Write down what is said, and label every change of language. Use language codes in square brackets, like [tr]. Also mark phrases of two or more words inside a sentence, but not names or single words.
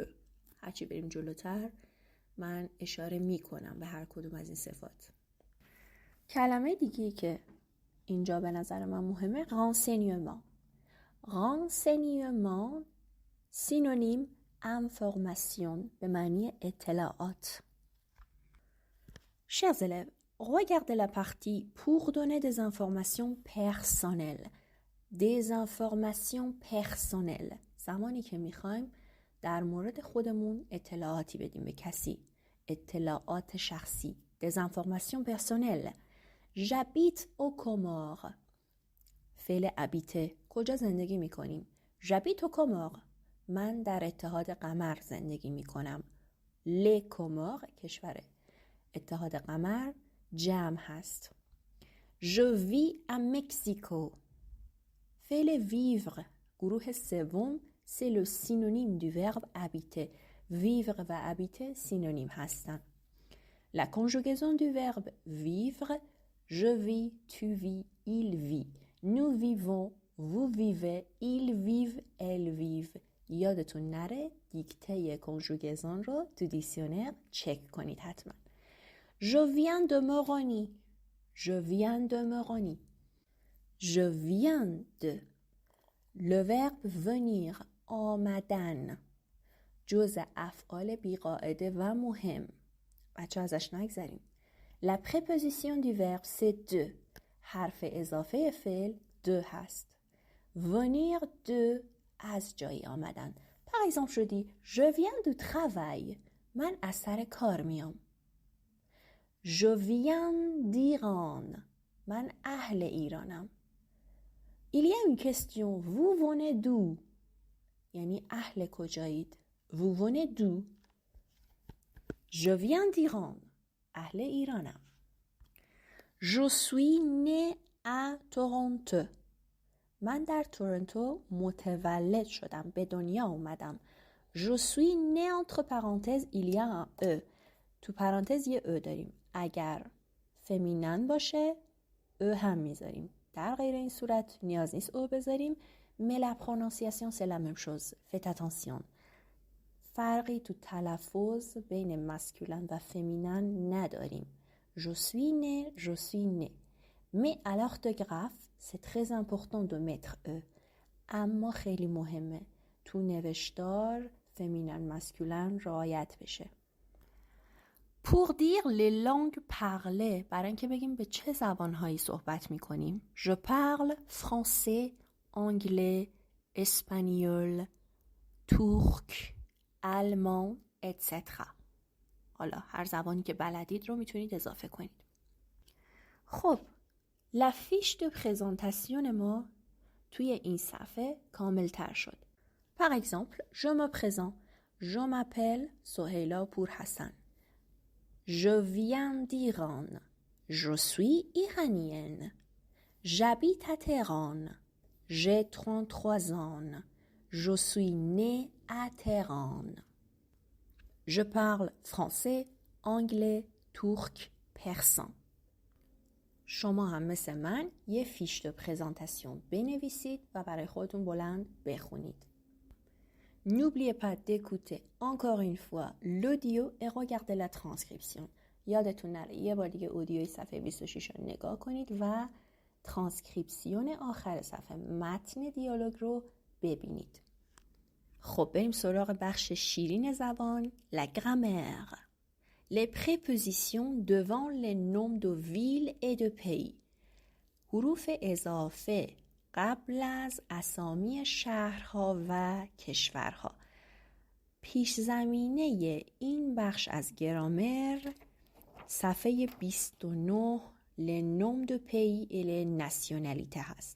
[fa] هرچی بریم جلوتر من اشاره میکنم به هر کدوم از این صفات. کلمه دیگه که اینجا به نظر من مهمه renseignement. [fr] renseignement synonyme information [fa] به معنی اطلاعات. [fr] Chers élèves, regardez la partie pour donner des informations personnelles. Des informations personnelles. [fa] زمانی که میخوایم در مورد خودمون اطلاعاتی بدیم به کسی، اطلاعات شخصی. [fr] Des informations personnelles. J'habite aux Comores. [fa] فعل habiter. کجا زندگی میکنیم؟ [fr] J'habite aux Comores. [fa] من در اتحاد قمر زندگی میکنم. Les Comores کشور اتحاد قمر جمع هست. [fr] Je vis à Mexico. فعل vivre [fa] گروه سوم [fr] c'est le synonyme du verbe habiter. [fa] Vivre و [fr] habiter synonyme [fa] هستن. [fr] La conjugaison du verbe vivre: je vis, tu vis, il vit. Nous vivons, vous vivez, ils vivent, elles vivent. [fa] یادتون نره دیکته کنجوگزون رو تو دیکسیونر چک کنید حتما. [fr] Je viens de Moroni. Je viens de Moroni. Je viens de. Le verbe venir [fa] آمدن جزء افعال بی‌قاعده و مهم. بچه ازش نگذریم. [fr] La préposition du verbe c'est de. [fa] حرف اضافه فعل de هست. [fr] venir de [fa] از جایی آمدن. [fr] Par exemple je dis je viens du travail. [fa] من از سر کار میام. [fr] Je viens d'Iran. [fa] من اهل ایرانم. [fr] Il y a une question. Vous venez d'où؟ [fa] یعنی اهل کجایید؟ [fr] Vous venez d'où؟ Je viens d'Iran. [fa] اهل ایرانم. [fr] Je suis né à Toronto. [fa] من در تورنتو متولد شدم، به دنیا اومدم. [fr] Je suis né entre parenthèses il y a un e. [fa] تو پرانتز یه e داریم. اگر فمینن باشه e هم میذاریم. در غیر این صورت نیاز نیست او بذاریم. [fr] Mais la prononciation c'est la même chose. Faites attention. [fa] فرقی تو تلفظ بین مسکولن و فمینن نداریم. [fr] Je suis né, je suis né. Mais à l'orthographe, c'est très important de mettre e. [fa] اما خیلی مهمه تو نوشتار [fr] féminin masculin [fa] رعایت بشه. [fr] Pour dire les langues parlées، [fa] برای اینکه بگیم به چه زبانهایی صحبت میکنیم. [fr] Je parle français, anglais, espagnol, turc, allemand, etc. [fa] حالا هر زبانی که بلدید رو میتونید اضافه کنید. خب [fr] La fiche de présentation [fa] ما توی این صفحه کامل تر شد. [fr] Par exemple, je me présente. Je m'appelle Soheila Pourhassan. Je viens d'Iran. Je suis iranienne. J'habite à Téhéran. J'ai 33 ans. Je suis née à Téhéran. Je parle français, anglais, turc, persan. [fa] شما هم مثل من یه [fr] fiche de présentation [fa] بنویسید و برای خودتون بلند بخونید. [fr] N'oubliez pas d'écouter encore une fois l'audio et regarder la transcription. [fa] یادتون نره یه بار دیگه اودیوی صفحه 26 رو نگاه کنید و ترانسکریپسیون آخر صفحه متن دیالوگ رو ببینید. خب بریم سراغ بخش شیرین زبان. [fr] La grammaire. Les prépositions devant les noms de villes et de pays. [fa] حروف اضافه قبل از اسامی شهرها و کشورها. پیش زمینه این بخش از گرامر صفحه 29 [fr] les noms de pays et les nationalités [fa] هست.